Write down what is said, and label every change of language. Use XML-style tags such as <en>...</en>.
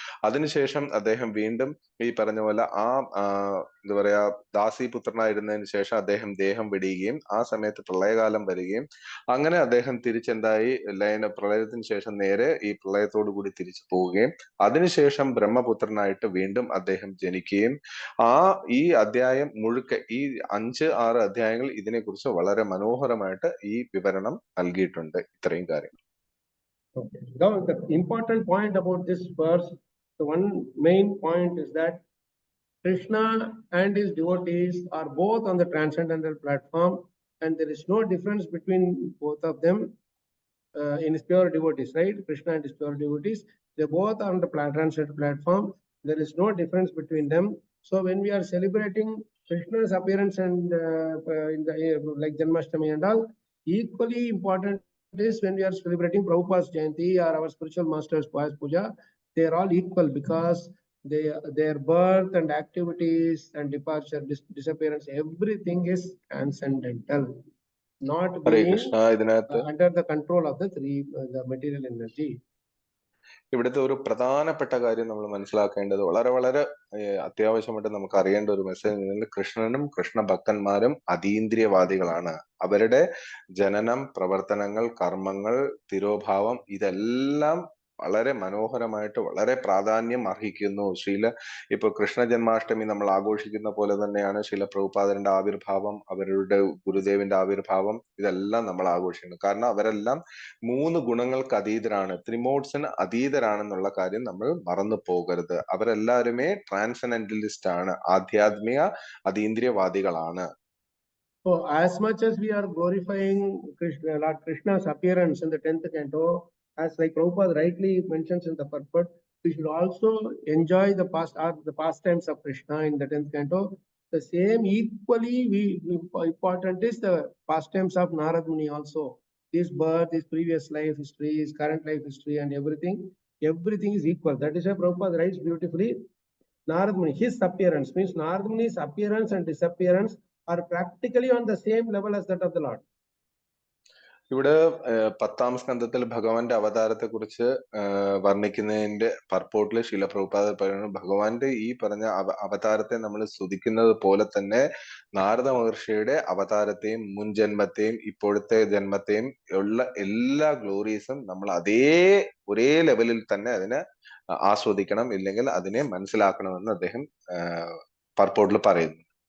<ml>അതിനുശേഷം അദ്ദേഹം വീണ്ടും ഈ പറഞ്ഞ പോലെ എന്താ പറയാ ദാസീപുത്രനായിരുന്നതിന് ശേഷം അദ്ദേഹം ദേഹം വെടിയുകയും ആ സമയത്ത് പ്രളയകാലം വരികയും അങ്ങനെ അദ്ദേഹം തിരിച്ചെന്തായി പ്രളയത്തിന് ശേഷം നേരെ ഈ പ്രളയത്തോടു കൂടി തിരിച്ചു പോവുകയും അതിനുശേഷം ബ്രഹ്മപുത്രനായിട്ട് വീണ്ടും അദ്ദേഹം ജനിക്കുകയും ഈ അധ്യായം മുഴുക്കെ ഈ 5-6 അധ്യായങ്ങൾ ഇതിനെക്കുറിച്ച് വളരെ മനോഹരമായിട്ട് ഈ വിവരണം നൽകിയിട്ടുണ്ട്. ഇത്രയും കാര്യങ്ങൾ.</ml> <en>Okay. Now, the important point about this verse, the one main point is that Krishna and his devotees are both on the transcendental platform, and there is no difference between both of them in his pure devotees, right? Krishna and his pure devotees, they both are on the transcendental platform. There is no difference between them. So when we are celebrating Krishna's appearance and in the like Janmashtami and all, equally important is when we are celebrating Prabhupada's Jayanti or our spiritual masters Payas Puja, they are all equal because their birth and activities and departure, disappearance, everything is transcendental, not</en> <ml>Hare</ml> <en>being</en> <ml>Krishna. ഇതിനകത്ത്</ml> <en>under the control of the the material energy.</en> <ml>ഇവിടുത്തെ ഒരു പ്രധാനപ്പെട്ട കാര്യം നമ്മൾ മനസ്സിലാക്കേണ്ടത് വളരെ വളരെ അത്യാവശ്യമായിട്ട് നമുക്ക് അറിയേണ്ട ഒരു മെസ്സേജ്, കൃഷ്ണനും കൃഷ്ണ ഭക്തന്മാരും അതീന്ദ്രിയവാദികളാണ്. അവരുടെ ജനനം, പ്രവർത്തനങ്ങൾ, കർമ്മങ്ങൾ, തിരോഭാവം ഇതെല്ലാം വളരെ മനോഹരമായിട്ട് വളരെ പ്രാധാന്യം അർഹിക്കുന്നു. ഇപ്പൊ കൃഷ്ണ ജന്മാഷ്ടമി നമ്മൾ ആഘോഷിക്കുന്ന പോലെ തന്നെയാണ് ശീല പ്രഭുപാദന്റെ ആവിർഭാവം, അവരുടെ ഗുരുദേവിന്റെ ആവിർഭാവം, ഇതെല്ലാം നമ്മൾ ആഘോഷിക്കുന്നു. കാരണം അവരെല്ലാം 3 ഗുണങ്ങൾക്ക് അതീതരാണ്, ത്രിമോഡ്സിന് അതീതരാണെന്നുള്ള കാര്യം നമ്മൾ മറന്നു പോകരുത്. അവരെല്ലാരുമേ ട്രാൻസെൻഡന്റലിസ്റ്റ് ആണ്, ആധ്യാത്മിക അതീന്ദ്രിയവാദികളാണ്.</ml> <en>So as much as we are glorifying Lord Krishna's appearance in the 10th canto, as like Prabhupada rightly mentions in the purport, we should also enjoy the pastimes of Krishna in the 10th canto. The same equally important is the pastimes of Narad Muni also. His birth, his previous life history, his current life history, and everything is equal. That is why Prabhupada writes beautifully, Narad Muni, his appearance means Narad Muni's appearance and disappearance are practically on the same level as that of the Lord.</en> <ml>ഇവിടെ 10ാം സ്കന്ധത്തിൽ ഭഗവാന്റെ അവതാരത്തെ കുറിച്ച് വർണ്ണിക്കുന്നതിന്റെ പർപ്പോട്ടിൽ ശീല പ്രഭുപാദ പറയുന്നത്, ഭഗവാന്റെ ഈ പറഞ്ഞ അവതാരത്തെ നമ്മൾ സ്തുതിക്കുന്നത് പോലെ തന്നെ നാരദ മഹർഷിയുടെ അവതാരത്തെയും മുൻ ജന്മത്തെയും ഇപ്പോഴത്തെ ജന്മത്തെയും ഉള്ള എല്ലാ ഗ്ലോറീസും നമ്മൾ ഒരേ ലെവലിൽ തന്നെ അതിനെ ആസ്വദിക്കണം, ഇല്ലെങ്കിൽ അതിനെ മനസ്സിലാക്കണമെന്ന് അദ്ദേഹം പർപ്പോട്ടിൽ പറയുന്നു.</ml>